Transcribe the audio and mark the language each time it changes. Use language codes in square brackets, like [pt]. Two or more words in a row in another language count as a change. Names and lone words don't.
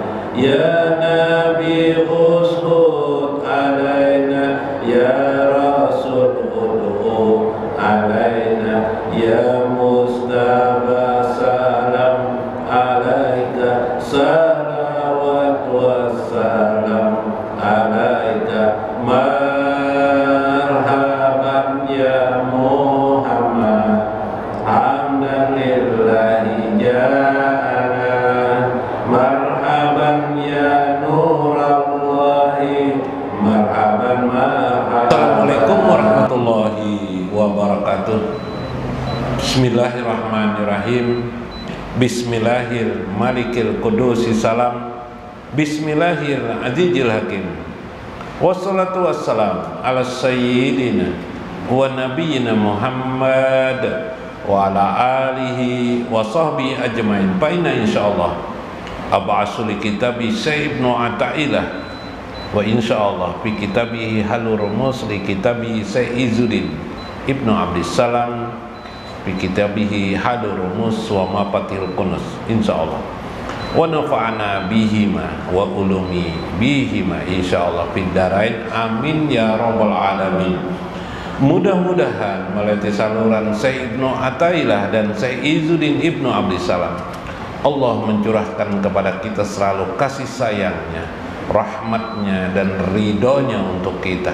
[ar] يا نبي اشهد علينا يا رسول ادع علينا يا مصطفى سلام عليك صلوات والسلام عليك. مرحبا يا محمد حمدا لله جاءنا. مرحبا يا نور الله, مرحبا مرحبا. السلام عليكم ورحمة الله وبركاته. Bismillahirrahmanirrahim. بسم الله الملك القدوس السلام. بسم الله العزيز الحكيم. والصلاة والسلام على سيدنا ونبينا محمد وعلى آله وصحبه أجمعين. فإن إن شاء الله أبعث لكتاب الشيخ ابن عطاء الله وإن شاء الله في كتابه حل الرموز لكتاب الشيخ عز الدين ابن عبد السلام في كتابه حل الرموز ومفاتيح الكنوز إن شاء الله. ونفعنا بهما وعلوم بهما إن شاء الله في الدارين آمين يا رب العالمين. [id] Mudah-mudahan melalui saluran Syekh Ibnu Athaillah dan Syekh Izzuddin Ibnu Abdissalam, Allah mencurahkan kepada kita selalu kasih sayangnya, rahmatnya dan ridhonya untuk kita.